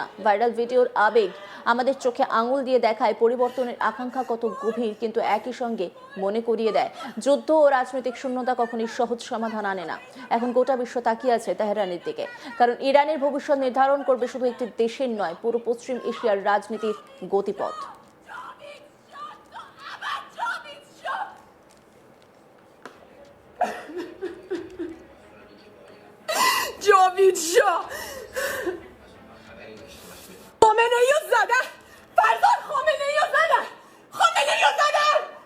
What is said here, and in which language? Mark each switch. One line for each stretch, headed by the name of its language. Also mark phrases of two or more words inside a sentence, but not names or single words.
Bangla: ভাইরাল ভিডিওর আবেগ আমাদের চোখে আঙুল দিয়ে দেখায় পরিবর্তনের আকাঙ্ক্ষা কত গভীর, কিন্তু একই সঙ্গে মনে করিয়ে দেয় যুদ্ধ ও রাজনৈতিক শূন্যতা কখনই সহজ সমাধান আনে না। এখন গোটা বিশ্ব তাকিয়ে আছে তেহরানের দিকে, কারণ ইরানের ভবিষ্যৎ নির্ধারণ করবে শুধু একটি দেশের নয়, পুরো পশ্চিম এশিয়ার রাজনীতির গতিপথ।
Persian: جاوید شاه خامنه ای رو زدن فرزاد خامنه ای رو زدن خامنه ای رو زدن